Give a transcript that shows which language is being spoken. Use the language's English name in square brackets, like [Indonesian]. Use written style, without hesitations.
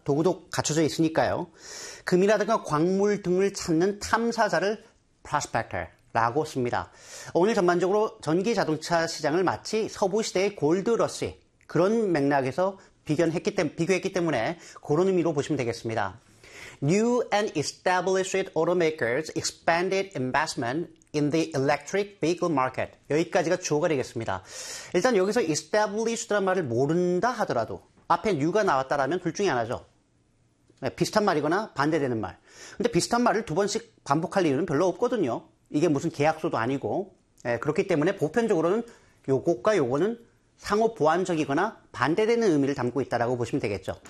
[Korean] 도구도 갖춰져 있으니까요. 금이라든가 광물 등을 찾는 탐사자를 prospector라고 씁니다. 오늘 전반적으로 전기 자동차 시장을 마치 서부 시대의 골드러시, 그런 맥락에서 비교했기 때문에 그런 의미로 보시면 되겠습니다. [English] New and established automakers expanded investment in the electric vehicle market. [Korean] 여기까지가 주어가 되겠습니다. 일단 여기서 established란 말을 모른다 하더라도 앞에 new가 나왔다라면 둘 중에 하나죠. 네, 비슷한 말이거나 반대되는 말. 근데 비슷한 말을 두 번씩 반복할 이유는 별로 없거든요. 이게 무슨 계약서도 아니고 네, 그렇기 때문에 보편적으로는 요것과 요거는 상호 보완적이거나 반대되는 의미를 담고 있다라고 보시면 되겠죠.